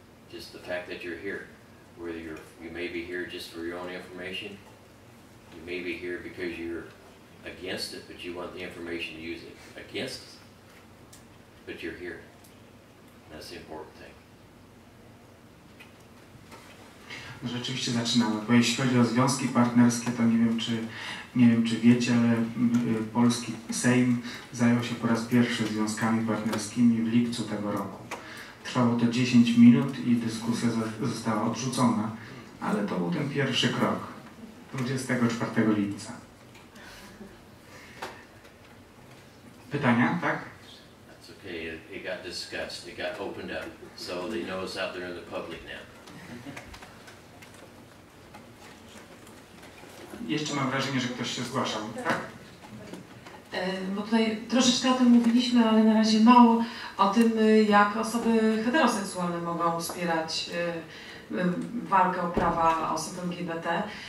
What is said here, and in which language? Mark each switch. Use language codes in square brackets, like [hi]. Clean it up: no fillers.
[en] Just the fact that you're here. Whether you may be here just for your own information, you may be here because you're against it, but you want the information to use it against it. But you're here. That's the important thing. [pl] Rzeczywiście zaczynamy, bo jeśli chodzi o związki partnerskie, to nie wiem czy wiecie, ale polski Sejm zajął się po raz pierwszy związkami partnerskimi w lipcu tego roku. Trwało to 10 minut i dyskusja została odrzucona, ale to był ten pierwszy krok, 24 lipca. Pytania, tak? [en] That's okay, it got discussed, it got opened up, so they know it's out there in the public now. [pl] Jeszcze mam wrażenie, że ktoś się zgłaszał, tak? Bo tutaj troszeczkę o tym mówiliśmy, ale na razie mało o tym, jak osoby heteroseksualne mogą wspierać walkę o prawa osób LGBT.